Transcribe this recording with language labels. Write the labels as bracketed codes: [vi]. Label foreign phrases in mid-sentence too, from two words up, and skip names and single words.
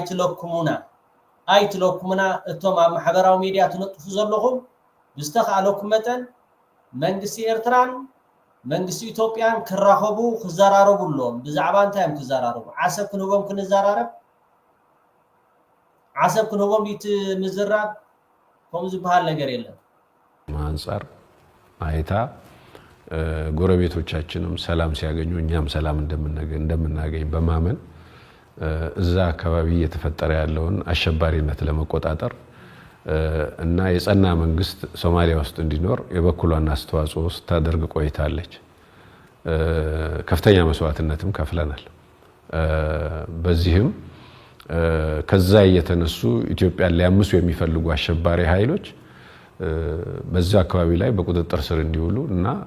[ti] ኣይትለኩሙና እቶም ኣብ ማሕበራዊ ሚድያ ትነጥፉ ዘለኹም ብዝተኻለኩም መጠን መንግስቲ ኤርትራን መንግስቲ ኢትዮጵያን ክራኸቡ ክዘራረቡሎም ብዛዕባ እንታይም ክዘራረቡ ዓሰብ ክንቦም ክንዘራረብ ዓሰብ ክንቦም ምዝራብ ከም ዝበሃል ነገር የለም [am] አንፃር አይታ ጎረቤቶቻችንም ሰላም ሲያገኙ እኛም ሰላም እንደምናገኝ በማመን እዛ አካባቢ የተፈጠረ ያለውን አሸባሪነት ለመቆጣጠር እና የጸና መንግስት ሶማሊያ ውስጥ እንዲኖር የበኩሏን አስተዋጽኦ ስታደርግ ቆይታለች ከፍተኛ መስዋዕትነትም ከፍለናል በዚህም ከዛ የተነሱ ኢትዮጵያን ሊያምሱ የሚፈልጉ አሸባሪ ኃይሎች በዛ አካባቢ ላይ በቁጥጥር ስር እንዲውሉ እና